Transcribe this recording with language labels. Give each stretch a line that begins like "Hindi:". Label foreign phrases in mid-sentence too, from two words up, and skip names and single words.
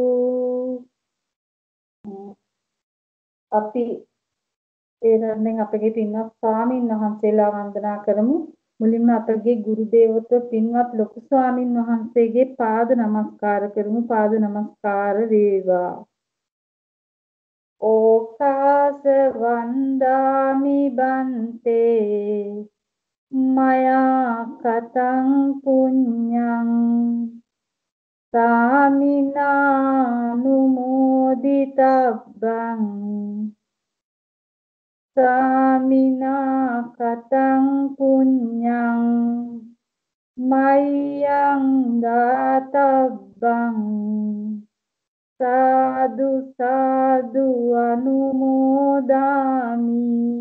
Sinhala: අපි එරෙන් අපගේ පින්වත් ස්වාමින් වහන්සේලා වන්දනා කරමු. මුලින්ම අපගේ ගුරු දේවත්ව පින්වත් ලොකු ස්වාමින් වහන්සේගේ පාද නමස්කාර කරමු. පාද නමස්කාර වේවා.
Pali: ඕකාස වන්දාමි බන්තේ මයා කතං පුඤ්ඤං සාමිනානුමෝදිතබ්බං සාමිනා කතං පුඤ්ඤං මයං දාතබ්බං සාදු සාදු අනුමෝදාමි.